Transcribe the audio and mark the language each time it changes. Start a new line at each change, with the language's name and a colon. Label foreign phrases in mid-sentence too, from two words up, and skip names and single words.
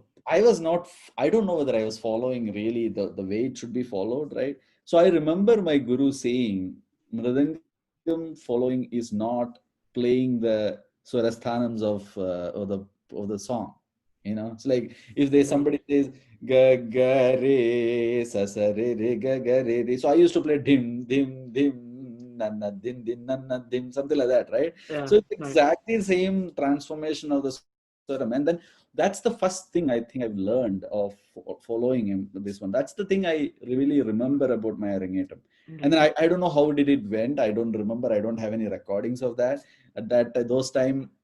English: So I was not, I don't know whether I was following really the way it should be followed, right? So I remember my guru saying, Mridangam following is not playing the swarasthanams of the song. It's like if there's Right. somebody says ga ga re sa sa re re ga ga re re. So I used to play dim dim dim na na dim dim na na dim, something like that, right? Yeah. So it's Right. exactly the same transformation of the swaram. And then that's the first thing I think I've learned of following him, this one. That's the thing I really remember about my Arangetam. And Right. then I don't know how did it went. I don't remember. I don't have any recordings of that. At those time, we never used to